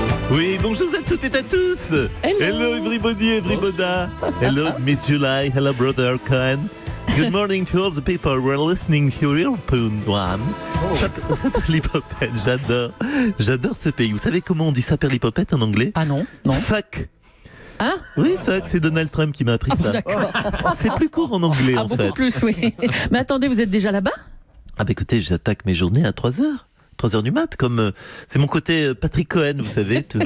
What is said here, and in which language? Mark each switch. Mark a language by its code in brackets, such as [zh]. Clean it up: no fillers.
[fr] Oui, bonjour à toutes et à tous. [en] Hello everybody, everybody. Hello, Miss July. Hello, brother Cohen. Good morning to all the people who are listening to your one. [fr] Saperlipopette, j'adore ce pays. Vous savez comment on dit saperlipopette en anglais? Ah non. [en] Fuck. [fr] Hein? Oui, fuck, c'est Donald Trump qui m'a appris ça. D'accord. C'est plus court en anglais en beaucoup fait. plus, oui. Mais attendez, vous êtes déjà là-bas? Ah bah écoutez, j'attaque mes journées à 3h. 3h du mat, comme c'est mon côté Patrick Cohen, vous savez.